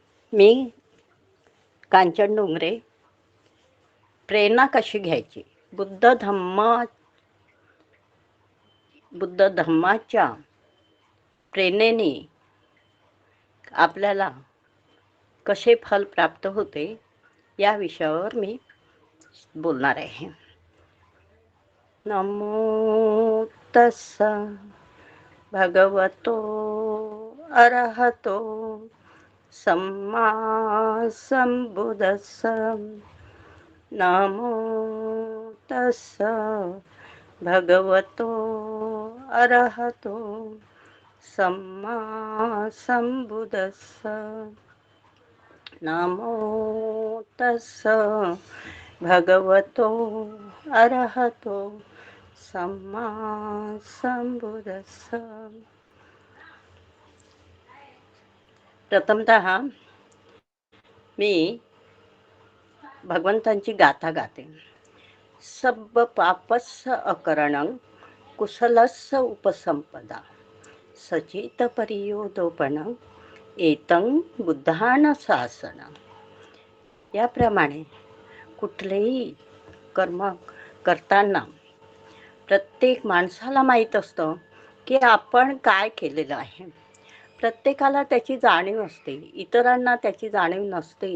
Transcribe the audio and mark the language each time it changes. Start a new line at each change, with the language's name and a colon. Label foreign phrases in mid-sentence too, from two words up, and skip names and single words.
Marathi: मी कांचन डोंगरे. प्रेरणा कशी घ्यायची? बुद्ध धम्माच्या प्रेरणेने आपल्याला कसे फल प्राप्त होते या विषयावर मी बोलणार आहे.
Pali: नमो तस्स भगवतो अरहतो सम्मा संबुद्धस्स. नमो तस्स भगवतो अरहतो सम्मा संबुद्धस्स. नमो तस्स भगवतो अरहतो सम्मा संबुद्धस्स.
Marathi: प्रथमतः मी भगवंतांची गाथा गाते.
Pali: सब्ब पापस्स अकरणं कुशलस्स उपसंपदा सचित परियोदोपणं एतं बुद्धान शासनं.
Marathi: याप्रमाणे कुठलेही कर्म करताना प्रत्येक माणसाला माहीत असतं की आपण काय केलेलं आहे. प्रत्येकाला त्याची जाणीव असते, इतरांना त्याची जाणीव नसते.